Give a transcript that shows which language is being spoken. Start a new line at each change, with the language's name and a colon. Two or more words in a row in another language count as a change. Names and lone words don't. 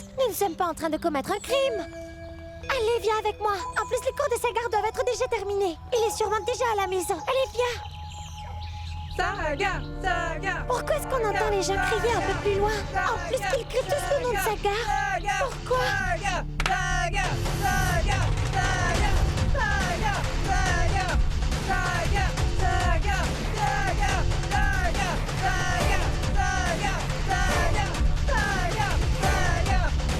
French: Nous ne sommes pas en train de commettre un crime. Allez, viens avec moi. En plus, les cours de Sagar doivent être déjà terminés. Il est sûrement déjà à la maison. Allez, viens. Sagar, Sagar. Pourquoi est-ce qu'on entend les gens crier un peu plus loin? En plus qu'ils crient tous le nom de Sagar. Pourquoi? Sagar, Sagar, Sagar, Sagar, Sagar, Sagar, Sagar, Sagar, Sagar, Sagar, Sagar, Sagar, Sagar, Sagar, Sagar.